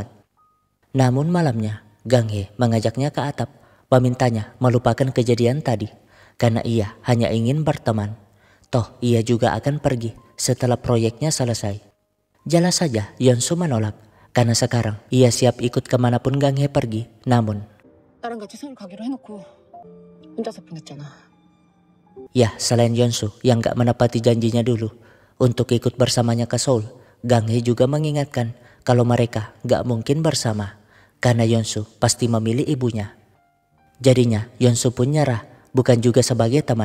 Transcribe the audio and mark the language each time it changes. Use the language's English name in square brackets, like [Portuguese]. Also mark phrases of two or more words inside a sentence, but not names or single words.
[Indonesian] Namun malamnya Gang Hye mengajaknya ke atap, memintanya melupakan kejadian tadi karena ia hanya ingin berteman. Toh ia juga akan pergi setelah proyeknya selesai. Jelas saja Yeonsu menolak karena sekarang ia siap ikut kemanapun Gang Hye pergi. Namun [Korean] 나랑 같이 서울 가기로 해놓고 혼자서 보냈잖아. [Indonesian] ya selain Yeonsu yang gak menepati janjinya dulu untuk ikut bersamanya ke Seoul, Gang Hye juga mengingatkan kalau mereka gak mungkin bersama karena Yeonsu pasti memilih ibunya. Jadinya Yeonsu pun nyerah, bukan juga sebagai teman.